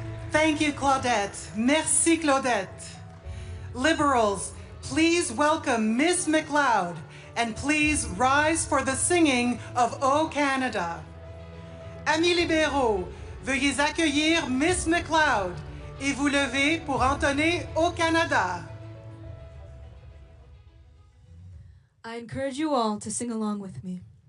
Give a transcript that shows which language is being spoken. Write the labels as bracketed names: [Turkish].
[English] Thank you, Claudette. [French] Merci, Claudette. [English] Liberals, please welcome Miss McLeod, and please rise for the singing of O Canada. [French] Amis libéraux, veuillez accueillir Miss McLeod et vous lever pour entonner O Canada. [English] I encourage you all to sing along with me.